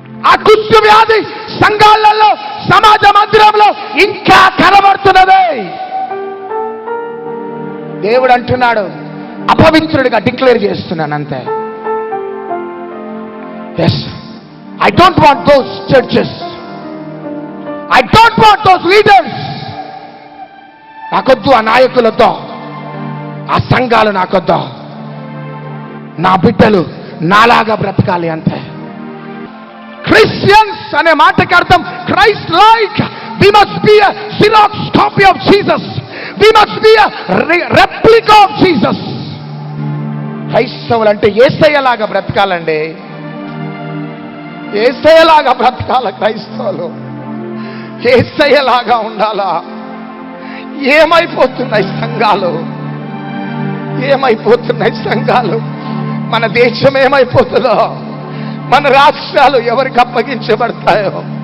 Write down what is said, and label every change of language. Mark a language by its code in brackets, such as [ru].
[te] ఆ కుష్టు వ్యాధి సంఘాలలో, సమాజ మందిరంలో ఇంకా కనబడుతున్నది. దేవుడు అంటున్నాడు, అపవిత్రుడిగా డిక్లేర్ చేస్తున్నాను అంతే. [en] Yes, I don't want those churches. I don't want those leaders. [te] నాకొద్దు ఆ నాయకులతో, ఆ సంఘాలు నాకొద్దు. నా బిడ్డలు నాలాగా బ్రతకాలి అంతే. క్రిస్టియన్స్ అనే మాటకి అర్థం Christ like. [en] We must be a Xerox copy of Jesus. We must be a replica of Jesus. [te] క్రైస్తవులు అంటే యేసయ్యలాగా బ్రతకాలండి. యేసయ్యలాగా బ్రతకాల క్రైస్తవులు. యేసయ్యలాగా ఉండాలా. ఏమైపోతున్నాయి సంఘాలు, ఏమైపోతున్నాయి సంఘాలు, మన దేశం ఏమైపోతుందో, మన రాష్ట్రాలు ఎవరికి అప్పగించబడతాయో.